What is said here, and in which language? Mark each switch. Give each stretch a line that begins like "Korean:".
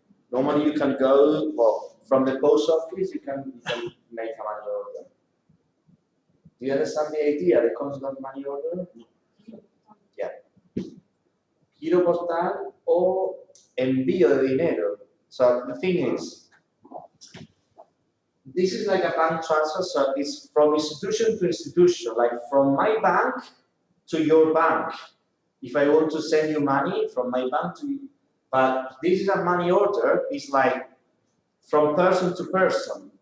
English: Normally you can go, well, from the post office, you can make a money order. Do you understand the idea, the concept of money order? Yeah.
Spanish: Giro postal o envío de dinero.
English: So the thing is, this is like a bank transfer, so it's from institution to institution, like from my bank to your bank. If I want to send you money from my bank to you, but this is a money order, it's like from person to person.